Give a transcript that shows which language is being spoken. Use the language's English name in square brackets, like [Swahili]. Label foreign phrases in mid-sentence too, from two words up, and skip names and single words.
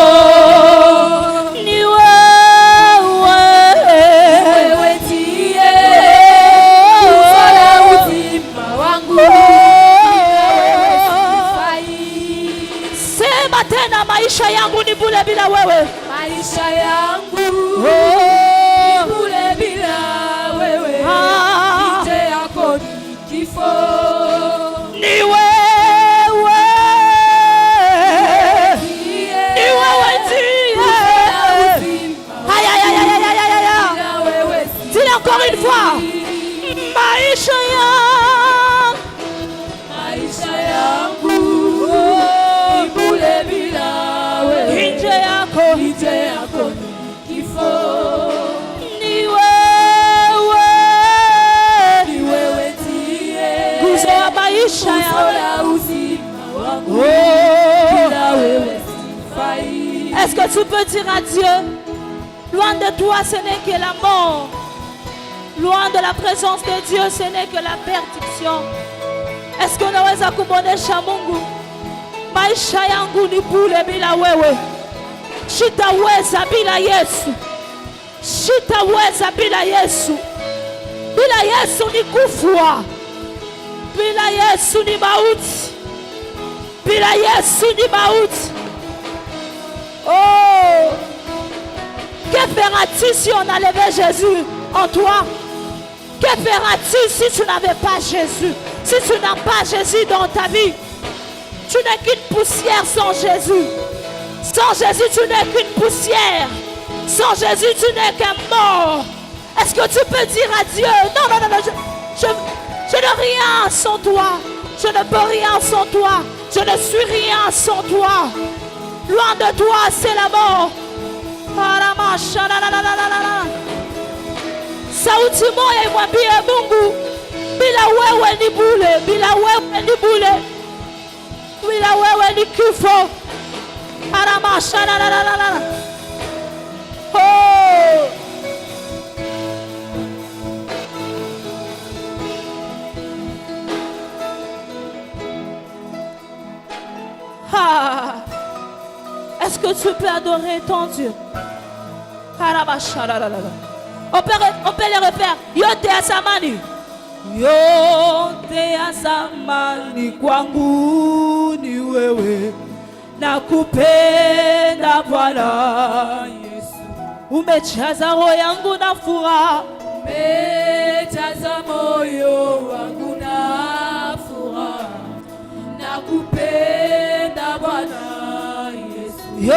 [Swahili] Ni wewe ndiye uzima wangu, sema tena, maisha yangu ni bure bila wewe, maisha yangu ni bure bila wewe, nje yako ni kifo. Ni wewe [French] encore une fois, [Swahili] maisha yangu ni bure bila wewe, nje yako ni kifo. Ni wewe ndiye nguzo ya maisha yangu, bila wewe sifai. [French] Est-ce que tu peux dire à Dieu, loin de toi ce n'est que la mort, loin de la présence de Dieu ce n'est que la perdition. Est-ce que [Swahili] unaweza kumwonesha Mungu, maisha yangu ni bure bila wewe, sitaweza bila Yesu, sitaweza bila Yesu. Bila Yesu ni kufa, bila Yesu ni mauti, bila Yesu ni mauti. [French] Oh, que feras-tu si on enlevait Jésus en toi? Que feras-tu si tu n'avais pas Jésus? Si tu n'as pas Jésus dans ta vie, tu n'es qu'une poussière sans Jésus. Sans Jésus, tu n'es qu'une poussière. Sans Jésus, tu n'es qu'un mort. Est-ce que tu peux dire à Dieu, non, je n'ai rien sans toi. Je ne peux rien sans toi. Je ne suis rien sans toi. Loin de toi, c'est la mort. [Swahili] Sauti moja imwambie Mungu, bila wewe ni bure, bila wewe ni bure, bila wewe ni kifo. Oh. Ah. [French] Est-ce que tu peux adorer ton Dieu? On peut les refaire. [Swahili] Yote ya samani, yote ya samani kwangu ni wewe, nakupenda Bwana Yesu, umejaza roho yangu na furaha, umejaza moyo wangu na furaha, nakupenda Bwana Yesu.